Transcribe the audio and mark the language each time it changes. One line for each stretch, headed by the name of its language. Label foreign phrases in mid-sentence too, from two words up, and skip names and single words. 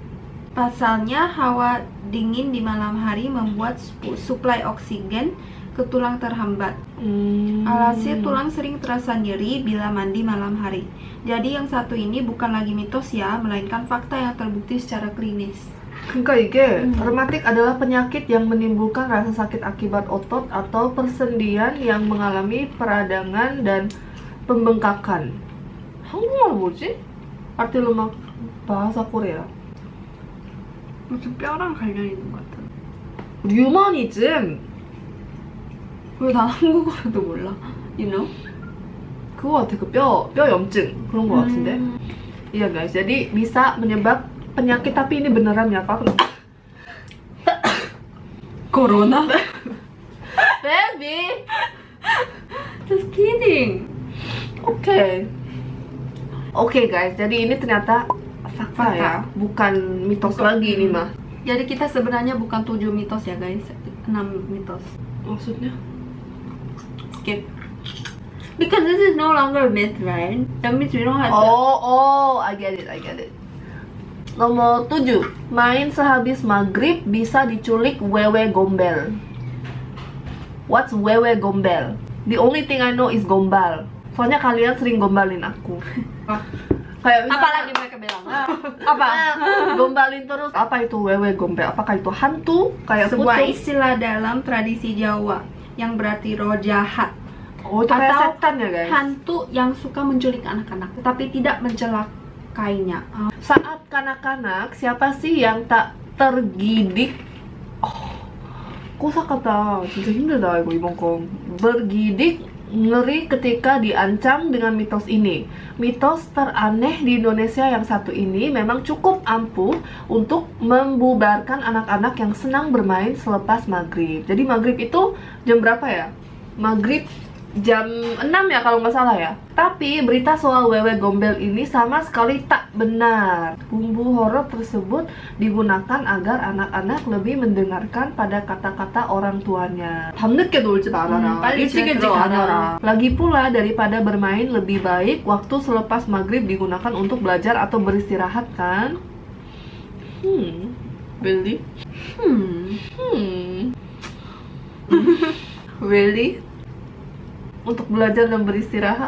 Indonesian: Pasalnya, hawa dingin di malam hari membuat suplai oksigen ke ke tulang terhambat. Alhasil tulang sering terasa nyeri bila mandi malam hari. Jadi yang satu ini bukan lagi mitos ya, melainkan fakta yang terbukti secara klinis.
Korean: 그러니까 이게
Indonesian: rematik adalah penyakit yang menimbulkan rasa sakit akibat otot atau persendian yang mengalami peradangan dan pembengkakan.
Korean: 한국말은 뭐지?
Indonesian: artinya 막 bahasa Korea.
Korean: 무슨 뼈랑 관련 있는 것 같아. 류머니즘. 왜 난 한국어도 몰라?
English: You know?
Korean: 그거 같아. 그 뼈 염증 그런 거 같은데.
Indonesian: Iya guys, jadi bisa menyebab penyakit, tapi ini beneran ya Pak? Corona?
English: Baby. Just kidding.
Indonesian: Oke guys, jadi ini ternyata fakta ya, bukan mitos lagi ini mah. Jadi kita sebenarnya bukan 7 mitos ya guys, 6 mitos. Maksudnya?
English: Skip. Because this is no longer a myth, right? That means we don't have to... Oh, I get it.
Indonesian: Nomor 7, main sehabis maghrib bisa diculik wewe gombel.
English: What's wewe gombel? The only thing I know is gombal.
Indonesian: Soalnya kalian sering gombalin aku. Kayak misalnya, Apalagi mereka bilang apa? Gombalin terus. Apa itu wewe gombel? Apakah itu hantu? Kayak sebuah pucung? istilah dalam tradisi Jawa yang berarti roh jahat Oh, itu kayak atau setan ya guys? hantu yang suka menculik anak-anak tapi tidak mencelakainya. Saat kanak-kanak, siapa sih yang tak tergidik?
Korean: Kosakata 진짜 힘들다 이거 이번 거.
Indonesian: Bergidik ngeri ketika diancam dengan mitos ini. Mitos teraneh di Indonesia yang satu ini memang cukup ampuh untuk membubarkan anak-anak yang senang bermain selepas maghrib. Jadi maghrib itu jam berapa ya? Maghrib jam 6 ya kalau nggak salah ya. Tapi berita soal wewe gombel ini sama sekali tak benar. Bumbu horor tersebut digunakan agar anak-anak lebih mendengarkan pada kata-kata orang tuanya.
Korean: 밤늦게 놀지 말아라. 일찍 들어가라.
Indonesian: Lagi pula daripada bermain lebih baik waktu selepas maghrib digunakan untuk belajar atau beristirahat kan?
English: Really? Really?
Indonesian: Untuk belajar dan beristirahat?